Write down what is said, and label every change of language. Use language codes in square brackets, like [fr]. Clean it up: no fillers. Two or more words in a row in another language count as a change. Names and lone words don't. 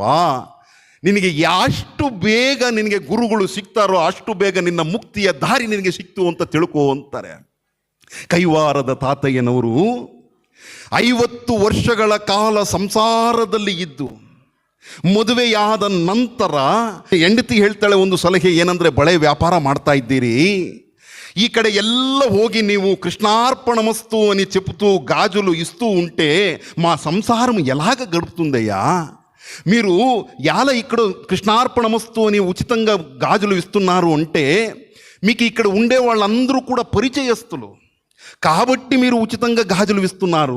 [kn] ನಿನಗೆ ಎಷ್ಟು ಬೇಗ ನಿನಗೆ ಗುರುಗಳು ಸಿಗ್ತಾರೋ ಅಷ್ಟು ಬೇಗ ನಿನ್ನ ಮುಕ್ತಿಯ ದಾರಿ ನಿನಗೆ ಸಿಕ್ತು ಅಂತ ತಿಳ್ಕೋ ಅಂತಾರೆ. ಕೈವಾರದ ತಾತಯ್ಯನವರು 50 ವರ್ಷಗಳ ಕಾಲ ಸಂಸಾರದಲ್ಲಿ ಇದ್ದು ಮದುವೆಯಾದ ನಂತರ ಹೆಂಡತಿ ಹೇಳ್ತಾಳೆ ಒಂದು ಸಲಹೆ, ಏನಂದರೆ ಬಳೆ ವ್ಯಾಪಾರ ಮಾಡ್ತಾ ಇದ್ದೀರಿ, [te] ఈ కಡೆ [kn] ಎಲ್ಲ ಹೋಗಿ ನೀವು [te] కృష్ణార్పణమస్తు అని చెప్తూ గాజులు ఇస్తూ ఉంటే మా సంసారం ఎలాగ గడుపుతుందయ్యా? మీరు ఎలా ఇక్కడ కృష్ణార్పణమస్తు అని ఉచితంగా గాజులు ఇస్తున్నారు అంటే మీకు ఇక్కడ ఉండే వాళ్ళందరూ కూడా పరిచయస్తులు కాబట్టి మీరు ఉచితంగా గాజులు ఇస్తున్నారు.